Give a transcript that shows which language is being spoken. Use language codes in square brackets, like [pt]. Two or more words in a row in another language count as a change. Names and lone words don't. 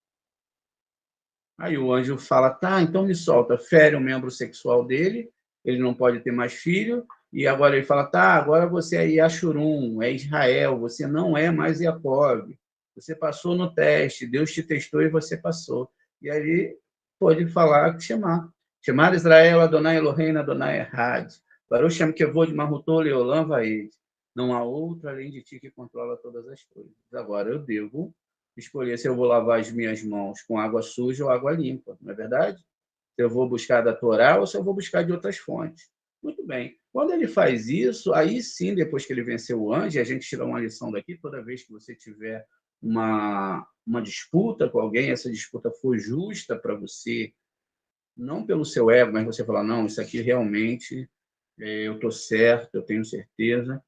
[pt] Aí o anjo fala, tá, então me solta, fere o membro sexual dele, ele não pode ter mais filho, e agora ele fala, tá, agora você é Yashurum, é Israel, você não é mais Jacob, você passou no teste, Deus te testou e você passou. E aí pode falar, chamar Israel, [he] אדוני אלוהינו אדוני אחד ברוך שם כבוד מלכותו לעולם ועד. [pt] Não há outro além de ti que controla todas as coisas. Agora eu devo escolher se eu vou lavar as minhas mãos com água suja ou água limpa, não é verdade? Se eu vou buscar da Torá ou se eu vou buscar de outras fontes. Muito bem. Quando ele faz isso, aí sim, depois que ele venceu o anjo, a gente tira uma lição daqui, toda vez que você tiver uma disputa com alguém, essa disputa for justa para você, não pelo seu ego, mas você falar, não, isso aqui realmente eu estou certo, eu tenho certeza.